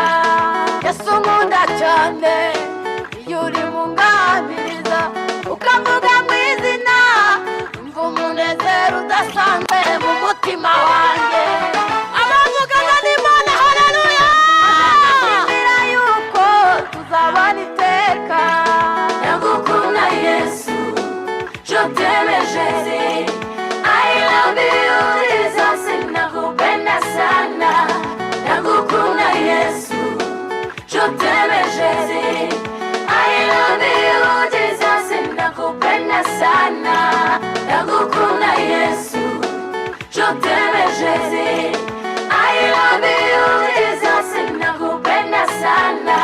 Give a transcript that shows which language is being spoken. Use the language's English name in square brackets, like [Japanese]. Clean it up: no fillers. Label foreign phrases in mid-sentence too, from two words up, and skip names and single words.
[Kinyarwanda] Yesu nkunda cyane iyo uri munganiriza ukavuga mu izina mva umunezero udasanzwe mu mutima wanjye. [French] Je t'aime Jésus, [English] I love you Jesus, [Swahili] nakupenda sana. [Kinyarwanda] Ndagukunda Yesu, [French] je t'aime Jésus, [English] I love you Jesus, [Swahili] nakupenda sana. [Kinyarwanda] Ndagukunda Yesu, [French] je t'aime Jésus, [English] I love you Jesus, [Swahili] nakupenda sana.